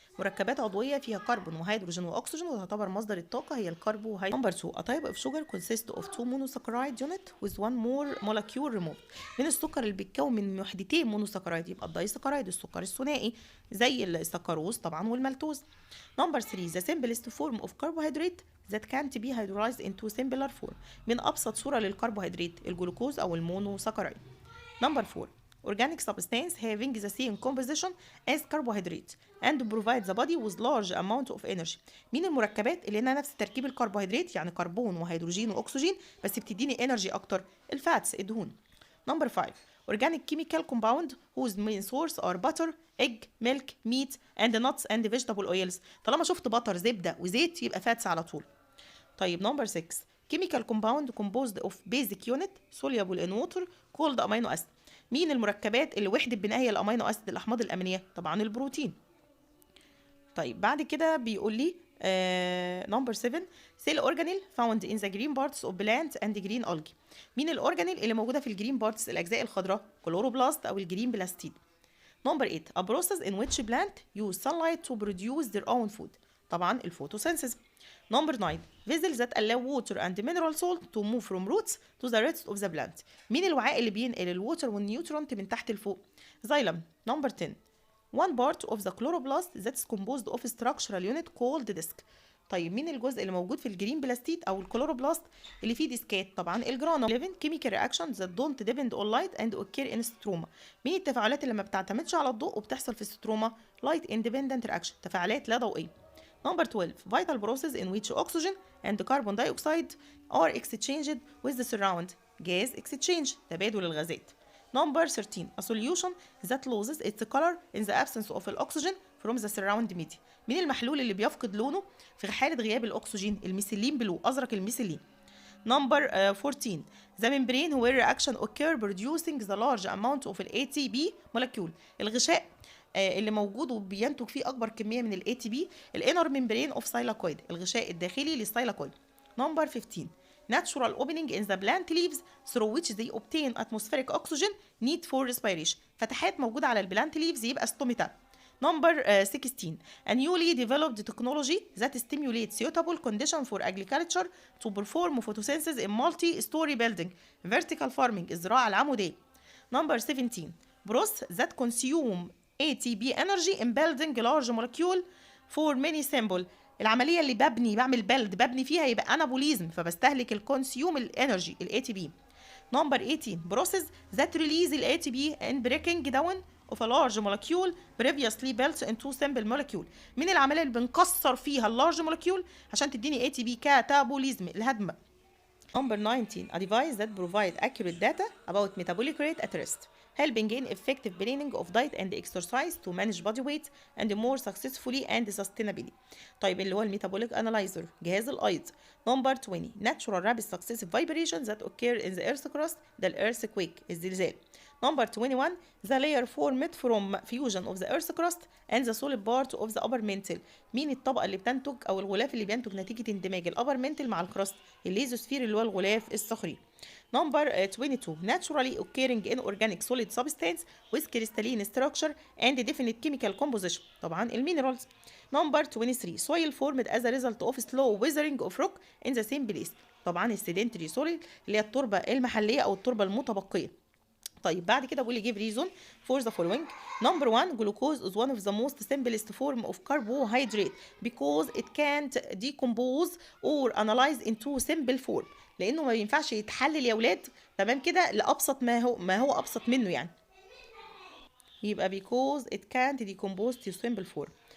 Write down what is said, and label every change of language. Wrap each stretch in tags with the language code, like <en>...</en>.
<ar>مركبات عضويه فيها كربون وهيدروجين واكسجين وتعتبر مصدر الطاقه هي الكربوهيدرات. نمبر 2</ar> <en>a type of sugar consists of two monosaccharide unit with one more molecule removed.</en> <ar>من السكر اللي بيتكون من وحدتين مونوساكرايد يبقى الدايساكرايد، السكر الثنائي زي السكروز طبعا والمالتوز.</ar> <en>Number 3 the simplest form of carbohydrate that can't be hydrolyzed into simpler form.</en> <ar>من أبسط صورة للكربوهيدرات الجلوكوز أو المونوساكرايد.</ar> <en>Number 4 organic substance having the same composition as carbohydrates and provide the body with large amount of energy.</en> <ar>مين المركبات اللي لها نفس تركيب الكربوهيدرات، يعني كربون وهيدروجين واكسجين بس بتديني انرجي اكتر؟ الفاتس، الدهون.</ar> <en>Number 5 organic chemical compound whose main source are butter, egg, milk, meat and nuts and vegetable oils.</en> <ar>طالما شفت بطر زبدة وزيت يبقى فاتس على طول. طيب</ar> <en>Number 6 chemical compound composed of basic unit soluble in water called amino acid.</en> <ar>مين المركبات اللي وحدة بناء هي الامينو اسيد، الاحماض الامينيه؟ طبعا البروتين. طيب بعد كده بيقول لي</ar> <en>Number 7 cell organelle found in the green parts of plant and green algae.</en> <ar>مين الاورجانيل اللي موجوده في الجرين بارتس، الاجزاء الخضراء؟ كلوروبلاست او الجرين بلاستيد.</ar> <en>Number 8 a process in which plant use sunlight to produce their own food.</en> <ar>طبعا الفوتوسينثيز.</ar> <en>Number 9 vessels that allow water and mineral salt to move from roots to the rest of the plant.</en> <ar>مين الوعاء اللي بينقل الووتر والنيوترونت من تحت لفوق؟ زايلم.</ar> <en>Number 10 one part of the chloroplast that's composed of structural unit called disc.</en> <ar>طيب مين الجزء اللي موجود في الجرين بلاستيد او الكلوروبلاست اللي فيه ديسكات؟ طبعا الجرانوم.</ar> <en>11 chemical reactions that don't depend on light and occur in stroma.</en> <ar>مين التفاعلات اللي ما بتعتمدش على الضوء وبتحصل في الستروما؟</ar> <en>light independent reaction،</en> <ar>تفاعلات لا ضوئيه.</ar> <en>Number 12 vital process in which oxygen and carbon dioxide are exchanged with the surround. gas exchange،</en> <ar>تبادل الغازات.</ar> <en>Number 13 a solution that loses its color in the absence of oxygen from the surround media.</en> <ar>مين المحلول اللي بيفقد لونه في حالة غياب الأكسجين؟ الميثيلين بلو، أزرق الميثيلين.</ar> <en>Number 14 the membrane where reaction occur producing the large amount of ATP molecule.</en> <ar>الغشاء اللي موجود وبينتج فيه اكبر كميه من الاي تي بي، الانر ممبرين اوف سايلاكويد، الغشاء الداخلي للسايلاكويد.</ar> <en>Number 15 natural opening in the plant leaves through which they obtain atmospheric oxygen need for respiration.</en> <ar>فتحات موجوده على البلانت ليفز يبقى ستوميتا.</ar> <en>Number 16 a newly developed technology that stimulates suitable condition for agriculture to perform photosynthesis in multi-story building. vertical farming،</en> <ar>الزراعه العموديه.</ar> <en>Number 17 process that consume ATP energy in building large molecule for many simple.</en> <ar>العملية اللي ببني فيها يبقى انابوليزم، فبستهلك الكونسيوم الانرجي ال ATP.</ar> <en>Number 18 process that release ال ATP in breaking down of a large molecule previously built into simple molecule.</en> <ar>من العملية اللي بنكسر فيها اللارج molecule عشان تديني ATP كاتابوليزم، الهدم.</ar> <en>Number 19 a device that provide accurate data about metabolic rate at rest, helping in effective planning of diet and exercise to manage body weight and more successfully and sustainably.</en> <ar>طيب اللي هو الميتابوليك انالايزر، جهاز الايض.</ar> <en>Number 20 natural rapid successive vibrations that occur in the earth crust، ده earthquake، الزلزال. Number 21 the layer formed from fusion of the earth crust and the solid part of the upper mantle.</en> <ar>مين الطبقه اللي بتنتج او الغلاف اللي بينتج نتيجه اندماج الابر منتل مع الكراست؟ الليزوسفير اللي هو الغلاف الصخري.</ar> <en>number 22 naturally occurring in organic solid substance with crystalline structure and definite chemical composition،</en> <ar>طبعا المينرالز.</ar> <en>number 23 soil formed as a result of slow weathering of rock in the same place، طبعا السيدنتري soil</en> <ar>اللي هي التربه المحليه او التربه المتبقيه. طيب بعد كده بقول لي</ar> <en>give reason for the following. Number 1 glucose is one of the most simplest form of carbohydrate because it can't decompose or analyze into simple form،</en> <ar>لانه ما ينفعش يتحلل يا ولاد، تمام كده، لابسط ما هو ابسط منه يعني، يبقى</ar> <en>because it can't decompose to simple form.</en>